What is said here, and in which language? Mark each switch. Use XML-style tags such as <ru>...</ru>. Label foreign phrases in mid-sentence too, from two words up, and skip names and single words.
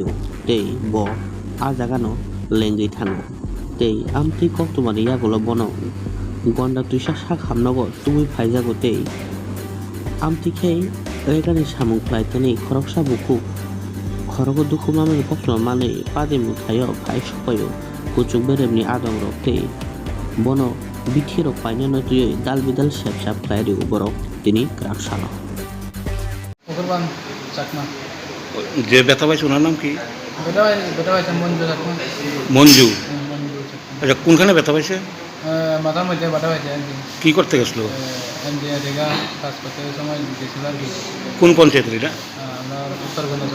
<trp>tei bo a jagano lengui thango tei amtui koktumani yagulo bono gonda tuisa sak hamnago tubui phaijago tei amtui khei regani samung khlaitani khoroksa bukuk khorogo dukhu mamani koktuma manui padimu thaio phai sopaio kuchuk beremni adong rok tei bono bithi rok painano tuyoi dal bidal sep sap khlairi borok tini gerak salo Ukurban Chakma.</trp> <bn>যে ব্যথা পাইছে ওনার নাম কি? বেটা পাইছে মঞ্জু Chakma. মঞ্জু। মঞ্জু Chakma. আচ্ছা কোনখানে ব্যথা পাইছে? মাথার মধ্যে বাটা পাইছে একদিন। কি করতে গেছিল? এনজিও থেকে কাজ করতে সময় গেছিল আর কি। কোন পঞ্চায়েতের এটা? আমরা উত্তর গণেশরা।</bn>